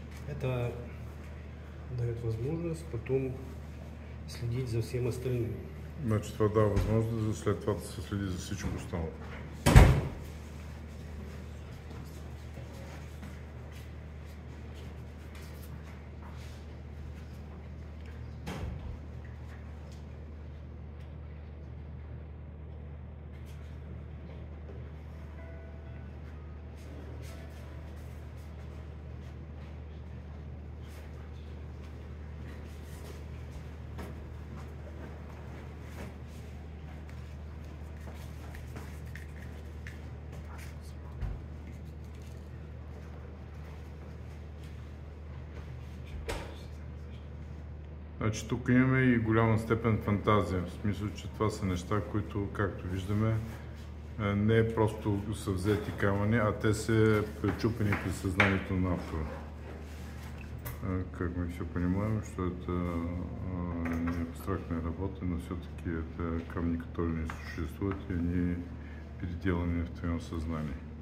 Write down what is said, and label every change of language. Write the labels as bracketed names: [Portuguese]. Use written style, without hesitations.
[Russian] Это дает возможность потом следить за всем остальным. [Bulgarian] Значи това дава възможност след това да се следи за всичко останало. Значи тук имаме и голяма степен фантазия, в смисъл, че това са неща, които, както виждаме, не е просто са взети камъни, а те са пречупени през съзнанието на автора. [Russian] Как мы все понимаем, что это не абстрактная работа, но все-таки это камни, которые не существуют, и они переделаны в твоем сознании.